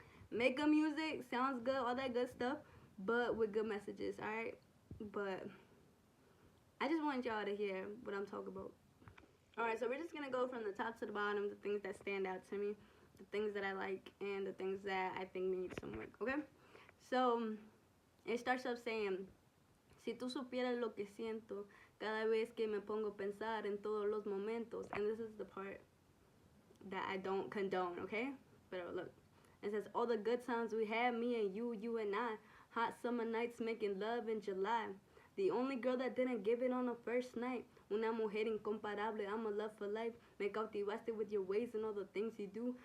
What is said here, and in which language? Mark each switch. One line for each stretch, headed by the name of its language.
English: Make good music, sounds good, all that good stuff, but with good messages, alright? But I just want y'all to hear what I'm talking about. Alright, so we're just gonna go from the top to the bottom, the things that stand out to me, the things that I like, and the things that I think need some work, okay? So it starts off saying,
Spanish: si tú supieras lo que siento cada vez que me pongo a pensar en todos los momentos.
English: And this is the part that I don't condone, okay? But look, it says, all the good times we had, me and you and I. Hot summer nights making love in July. The only girl that didn't give it on the first night.
Spanish: Una mujer incomparable,
English: I'm a love for life.
Spanish: Me cautivaste
English: with your ways and all the things you do.